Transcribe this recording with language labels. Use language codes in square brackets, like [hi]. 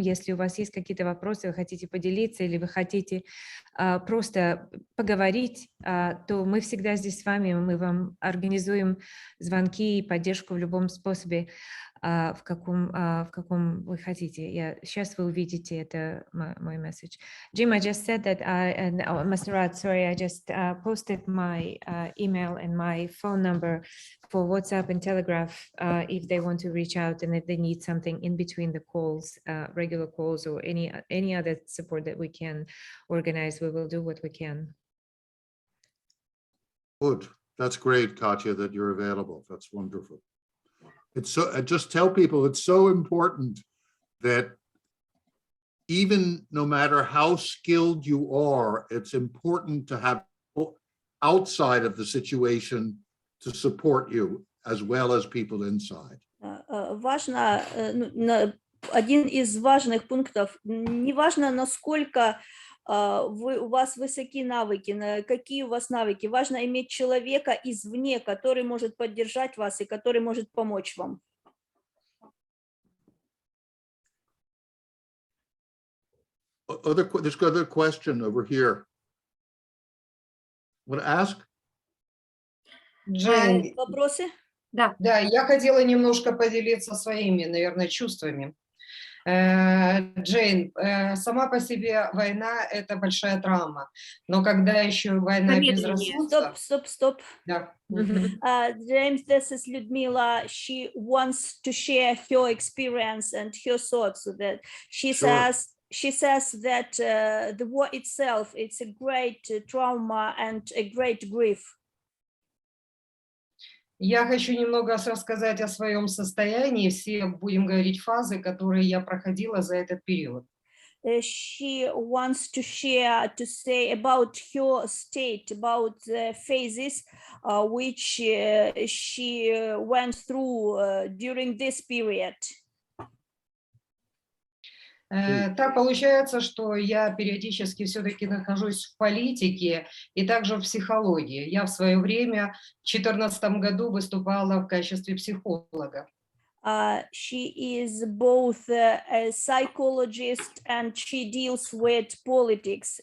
[ru] Если у вас есть какие-то вопросы, вы хотите поделиться или вы хотите просто поговорить, то мы всегда здесь с вами, мы вам организуем звонки и поддержку в любом способе, в каком вы хотите. Сейчас вы увидите это мой message. [en] Jim, I just said that Masrat, sorry, I just posted my email and my phone number for WhatsApp and Telegraph if they want to reach out and if they need something in between the calls, regular calls or any other support that we can organize, we will do what we can. Good. That's great, Katya, that you're available. That's wonderful. It's so, I just tell people it's so important that even no matter how skilled you are, it's important to have people outside of the situation to support you as well as people inside. [ru] Важно, один из важных пунктов, неважно, насколько у вас высокие навыки, какие у вас навыки, важно иметь человека извне, который может поддержать вас и который может помочь вам. [en] There's another question over here. Want to ask? [ru] Джейн, Вопросы? Да. да, я хотела немножко поделиться своими, наверное, чувствами. Джейн, сама по себе война – это большая травма, но когда еще война безрассудства… Стоп. Да. [en] James, this is Ludmila. She wants to share her experience and her thoughts. So that she says that the war itself, it's a great trauma and a great grief. [ru] Я хочу немного рассказать о своем состоянии, все будем говорить фазы, которые я проходила за этот период. [en] She wants to say about her state, about the phases which she went through during this period. [ru] Так получается, что я периодически все-таки нахожусь в политике и также в психологии. Я в свое время в 2014 году выступала в качестве психолога. [en] She is both a psychologist and she deals with politics.